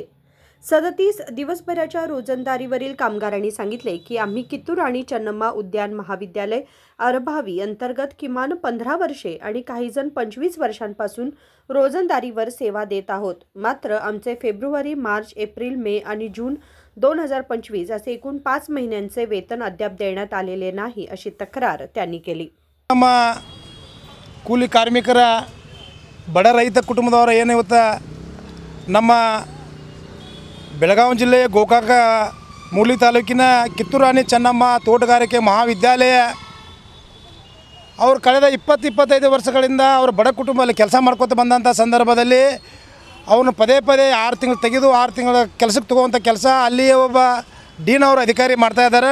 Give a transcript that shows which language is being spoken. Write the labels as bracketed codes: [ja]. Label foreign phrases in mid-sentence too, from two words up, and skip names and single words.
[mr] 37 दिवसभराच्या रोजंदारीवरील कामगारांनी सांगितले की आम्ही कित्तूर आणि चन्नम्मा उद्यान महाविद्यालय अरभावी अंतर्गत किमान 15 वर्षे आणि काही जण 25 वर्षांपासून रोजंदारीवर सेवा देत आहोत। मात्र आमचे फेब्रुवारी, मार्च, एप्रिल, मे आणि जून 2025 असे एकूण 5 महिन्यांचे वेतन अद्याप देण्यात आलेले नाही अशी तक्रार त्यांनी केली। [kn] ನಮ್ಮ ಕೂಲಿ ಕಾರ್ಮಿಕರ ಬಡ ರೈತ ಕುಟುಂಬದವರ ಏನಿವತ್ತು ನಮ್ಮ ಬೆಳಗಾವಿ ಜಿಲ್ಲೆಯ ಗೋಕಾಕ ಮೂಲಿ ತಾಲೂಕಿನ ಕಿತ್ತೂರು ರಾಣಿ ಚೆನ್ನಮ್ಮ ತೋಟಗಾರಿಕೆ ಮಹಾವಿದ್ಯಾಲಯ ಅವರು ಕಳೆದ 20-25 ವರ್ಷಗಳಿಂದ ಅವರು ಬಡ ಕುಟುಂಬದಲ್ಲಿ ಕೆಲಸ ಮಾಡ್ಕೊತ ಬಂದಂಥ ಸಂದರ್ಭದಲ್ಲಿ ಅವನು ಪದೇ 6 ತಿಂಗಳು ತೆಗೆದು 6 ತಿಂಗಳ ಕೆಲಸಕ್ಕೆ ತಗೋವಂಥ ಕೆಲಸ ಅಲ್ಲಿಯೇ ಒಬ್ಬ ಡೀನ್ ಅವರು ಅಧಿಕಾರಿ ಮಾಡ್ತಾಯಿದ್ದಾರೆ।